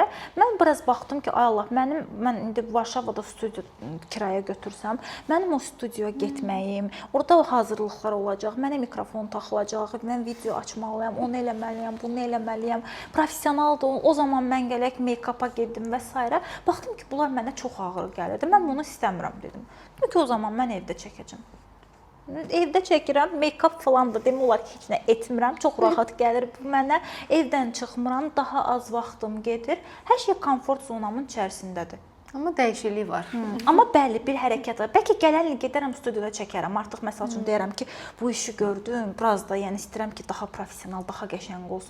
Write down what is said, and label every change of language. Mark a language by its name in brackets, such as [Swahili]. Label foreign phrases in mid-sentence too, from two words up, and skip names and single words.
[Azerbaijani] Mən biraz baxdım ki, ay Allah, mən indi Varşavada studiya kiraya götürsəm, mənim o studiyaya getməyim, orada hazırlıqlar olacaq, mənə mikrofon taxılacaq, mən video açmalıyam, onu eləməliyəm, bunu eləməliyəm. Professionaldır. O zaman mən gələk make-up-a getdim və s. Baxdım ki, bunlar mənə çox ağır gəlirdi. Mən bunu istəmirəm dedim. Dedim ki, o zaman mən evdə çəkəcəm. Evdə çəkirəm, make-up falan da demək olar ki, heç nə etmirəm. Çox rahat gəlir bu mənə. Evdən çıxmıram, daha az vaxtım gedir. Hər şey komfort zonamın içərisindədir. Amma dəyişiklik var. Amma bəli, bir hərəkət var. Bəlkə gələn il gedərəm studiyada çəkərəm. Artıq məsəl üçün deyirəm ki, bu işi gördüm, biraz da yəni istəyirəm ki, daha professional, daha qəşəng olsun.